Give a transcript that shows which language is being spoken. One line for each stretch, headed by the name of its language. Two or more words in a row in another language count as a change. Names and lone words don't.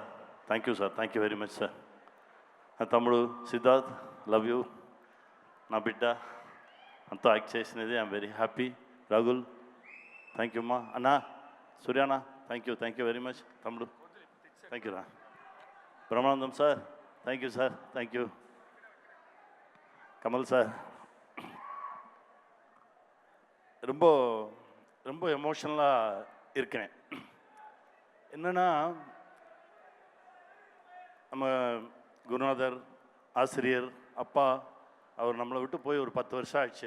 English: thank you sir, thank you very much sir.
Telugu: నా తమ్ముడు
English: సిద్ధార్థ్, love you.
Telugu: నా బిడ్డ అంతా యాక్ట్ చేసినది.
English: I'm very happy. రాగుల్, thank you అమ్మా. అన్నా, సూర్యానా, thank you very much.
Telugu: తమ్ముడు,
English: thank you
Telugu: రా. బ్రహ్మానందం సార్,
English: thank you sir, thank you.
Tamil: கமல் சார், ரொம்ப ரொம்ப எமோஷ்னலாக இருக்கிறேன். என்னென்னா, நம்ம குருநாதர், ஆசிரியர், அப்பா, அவர் நம்மளை விட்டு போய் ஒரு 10 வருஷம் ஆச்சு.